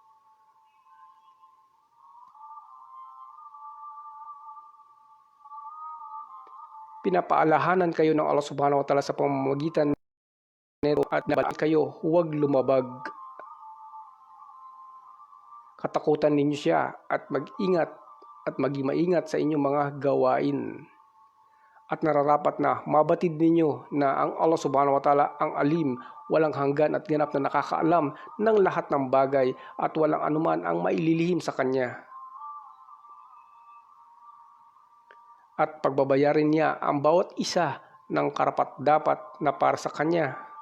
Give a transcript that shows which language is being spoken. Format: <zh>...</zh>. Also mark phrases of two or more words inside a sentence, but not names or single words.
<tl>Pinapaalahanan kayo ng Allah</tl> <ar>سبحانه وتعالى</ar> <tl>sa pamamagitan nito at dapat kayo huwag lumabag. Katakutan ninyo siya at mag-ingat at maging maingat sa inyong mga gawain. At nararapat na mabatid ninyo na ang Allah</tl> <ar>سبحانه وتعالى</ar> <tl>ang alim, walang hanggan at ganap na nakakaalam ng lahat ng bagay at walang anuman ang maililihim sa Kanya. At pagbabayarin niya ang bawat isa ng karapat-dapat na para sa Kanya.</tl>